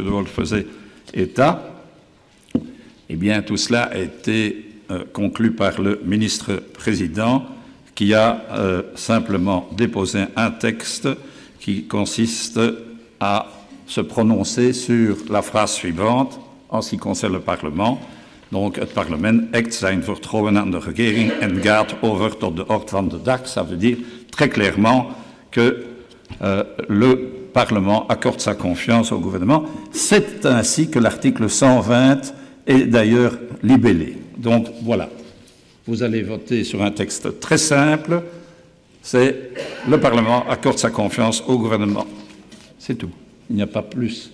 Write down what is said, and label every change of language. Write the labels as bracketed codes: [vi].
[fr] De Wolf faisait état, eh bien, tout cela a été conclu par le ministre-président qui a simplement déposé un texte qui consiste à se prononcer sur la phrase suivante en ce qui concerne le Parlement. [nl] Donc, het parlement hecht zijn vertrouwen aan de regering en gaat over tot de orde van de dag. [fr] Ça veut dire très clairement que le Parlement accorde sa confiance au gouvernement. C'est ainsi que l'article 120 est d'ailleurs libellé. Donc, voilà. Vous allez voter sur un texte très simple. C'est le Parlement accorde sa confiance au gouvernement. C'est tout. Il n'y a pas plus.